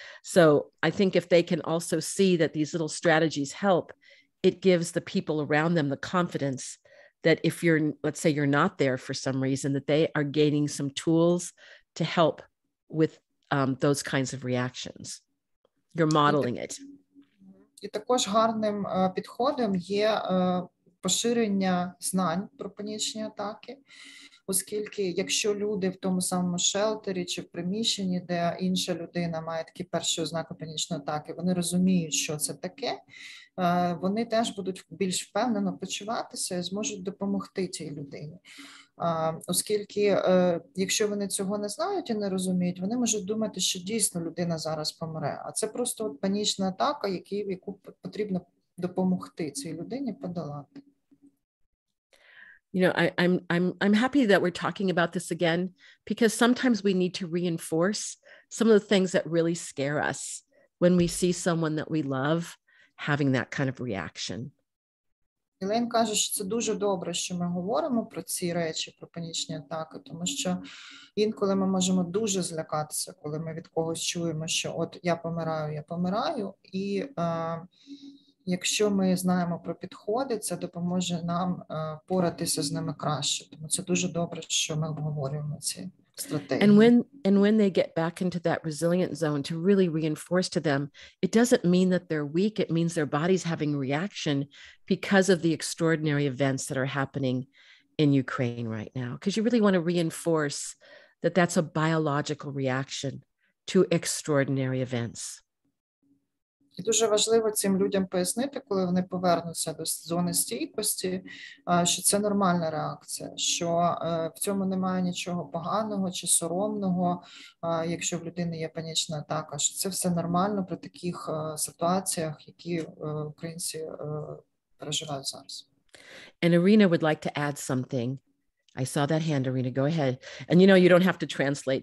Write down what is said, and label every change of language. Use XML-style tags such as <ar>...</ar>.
<en>So I think if they can also see that these little strategies help, it gives the people around them the confidence that if let's say you're not there for some reason, that they are gaining some tools to help with those kinds of reactions. You're modeling it.</en> <uk>І також гарним підходом є поширення знань про панічні атаки. оскільки якщо люди в тому самому шелтері чи в приміщенні, де інша людина має такі перші ознаки панічної атаки, вони розуміють, що це таке, вони теж будуть більш впевнено почуватися і зможуть допомогти цій людині. Оскільки, якщо вони цього не знають і не розуміють, вони можуть думати, що дійсно людина зараз помре. А це просто панічна атака, яку потрібно допомогти цій людині подолати.</uk> <en>You know, I'm happy that we're talking about this again, because sometimes we need to reinforce some of the things that really scare us when we see someone that we love having that kind of reaction.</en> <uk>Елейн каже, що це дуже добре, що ми говоримо про ці речі, про панічні атаки, тому що інколи ми можемо дуже злякатися, коли ми від когось чуємо, що от я помираю, і якщо ми знаємо про підходи, це допоможе нам поратися з ними краще. Тому це дуже добре, що ми обговорюємо ці стратегії.</uk> <en>And when they get back into that resilient zone, to really reinforce to them, it doesn't mean that they're weak. It means their body's having reaction because of the extraordinary events that are happening in Ukraine right now. Because you really want to reinforce that that's a biological reaction to extraordinary events.</en> <uk>І дуже важливо цим людям пояснити, коли вони повернуться до зони стійкості, що це нормальна реакція, що в цьому немає нічого поганого чи соромного, якщо в людини є панічна атака, що це все нормально при таких ситуаціях, які українці переживають зараз.</uk> <en>And Irina would like to add something. I saw that hand, Irina. Go ahead. And you know, you don't have to translate.</en>